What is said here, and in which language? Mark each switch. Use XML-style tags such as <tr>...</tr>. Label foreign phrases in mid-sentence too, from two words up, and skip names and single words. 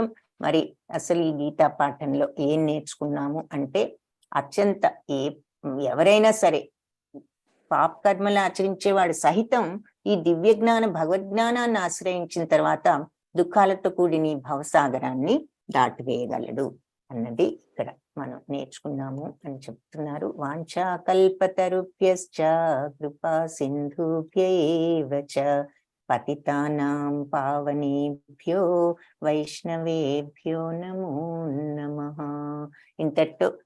<te>మరి అసలు ఈ గీతా పాఠంలో ఏం నేర్చుకున్నాము అంటే, అత్యంత ఎవరైనా సరే పాప కర్మలు ఆచరించేవాడు సహితం ఈ దివ్య జ్ఞాన భగవద్జ్ఞానాన్ని ఆశ్రయించిన తర్వాత దుఃఖాలతో కూడిన భవసాగరాన్ని దాటివేయగలడు అన్నది ఇక్కడ మనం నేర్చుకున్నాము అని చెప్తున్నారు.</te> <sa>వాంఛా కల్పతరుభ్యశ్చ కృపా సింధుభ్యేవ చ పతితానాం పావనేభ్యో వైష్ణవేభ్యో నమో నమః.</sa> <te>ఇంతటితో</te>